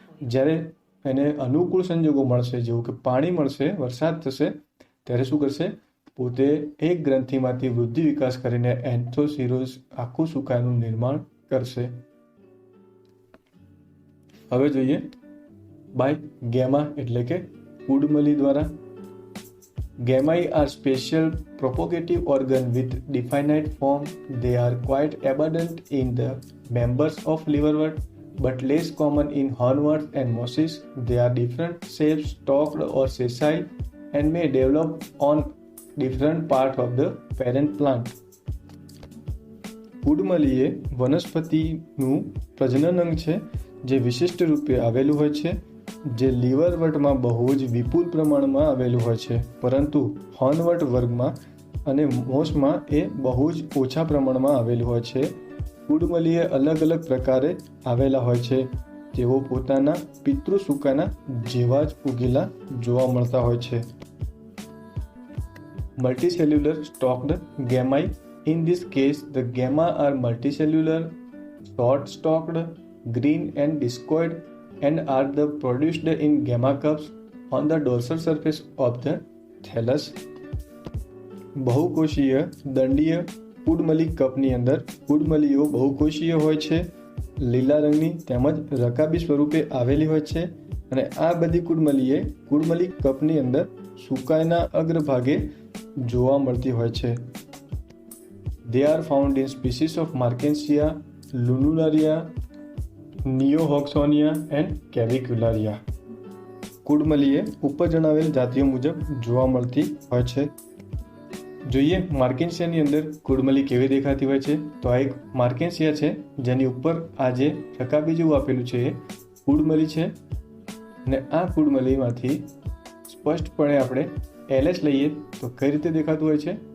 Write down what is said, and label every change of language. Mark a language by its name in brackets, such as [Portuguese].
[Gujarati] જ્યારે એને અનુકૂળ સંજોગો મળશે, જેવું કે પાણી મળશે, વરસાદ થશે, ત્યારે શું કરશે, પોતે એક ગ્રંથિમાંથી વૃદ્ધિ વિકાસ કરીને એન્થોસિરોઝ આખું સુકાઈનું નિર્માણ કરશે. હવે જોઈએ [English] by gemma [Gujarati] એટલે કે કુડમલી દ્વારા. [English] Gammae are special propagative organ with definite form. They are quite abundant in the members of liverwort, but less common in hornworts and mosses. They are different shapes, stalked or sessile, and may develop on different part of the parent plant. [Gujarati] કુડમલી એ વનસ્પતિનું પ્રજનન અંગ છે જે વિશિષ્ટ રૂપે આવેલું હોય છે, જે લીવરવર્ટમાં બહુ જ વિપુલ પ્રમાણમાં આવેલું હોય છે, પરંતુ હોર્નવર્ટ વર્ગમાં અને મોસમાં એ બહુ જ ઓછા પ્રમાણમાં આવેલું હોય છે. કુડમલી એ અલગ અલગ પ્રકારે આવેલા હોય છે, તેઓ પોતાના પિતૃ સુકાના જેવા જ ઉગેલા જોવા મળતા હોય છે. [English] Multicellular stalked gammae. In this case, the gamma are multicellular, short-stalked, green and discoid, and are the produced in gamma cups on the dorsal surface of the thallus. [Gujarati] બહુકોષીય દંડીય કુડમલી કપની અંદર કુડમલીઓ બહુકોષીય હોય છે, લીલા રંગની તેમજ રકાબી સ્વરૂપે આવેલી હોય છે, અને આ બધી કુડમલી એ કુડમલી કપની અંદર સુકાઈના અગ્રભાગે જોવા મળતી હોય છે. [English] They are found in species of Markensia, Lunularia, Neohoxonia and Cavicularia. [Gujarati] કુડમલી એ ઉપર જણાવેલ જાતિઓ મુજબ જોવા મળતી હોય છે. જોઈએ માર્કેન્સિયાની અંદર કુડમલી કેવી દેખાતી હોય છે. તો આ એક માર્કેન્સિયા છે, જેની ઉપર આ જે રકાબી જેવું આપેલું છે એ કુડમલી છે, અને આ કુડમલીમાંથી સ્પષ્ટપણે આપણે એલએચ લઈએ તો કઈ રીતે દેખાતું હોય છે.